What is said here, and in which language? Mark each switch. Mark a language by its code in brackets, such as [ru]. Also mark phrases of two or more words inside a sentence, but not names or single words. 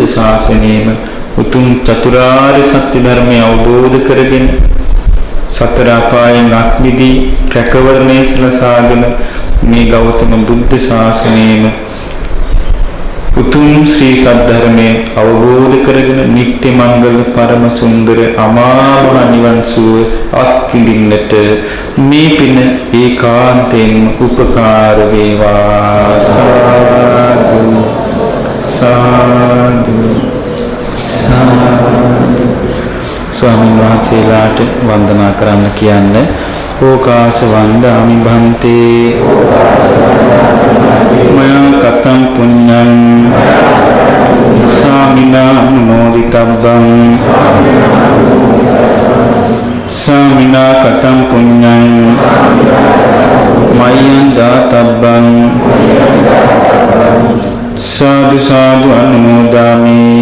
[si] ශාසනයේම උතුම් චතුරාර්ය සත්‍ය ධර්මය අවබෝධ කරගෙන සතර අපායන් අත්මිදී රැකවරණය සලසාගෙන මේ ගෞතම බුද්ධ ශාසනයේම උතුම් ශ්‍රී සද්ධර්මයේ අවබෝධ කරගෙන නිත්‍ය මංගල පරම සුන්දර අමාමහ නිවන් සුව අත්විඳින්නට මේ පින ඒකාන්තයෙන්ම උපකාර වේවා. සාදු සාදු සාදු. ස්වාමීන් වහන්සේලාට වන්දනා කරන්න කියන්නේ [pi] ඕකාස වන්දාමි භන්තේ මයං කතං පුඤ්ඤං සාමිනා මොදිතබ්බං සාමිනා කතං පුඤ්ඤං මයං දාතබ්බං සාදු සාදු අනුමෝදාමි.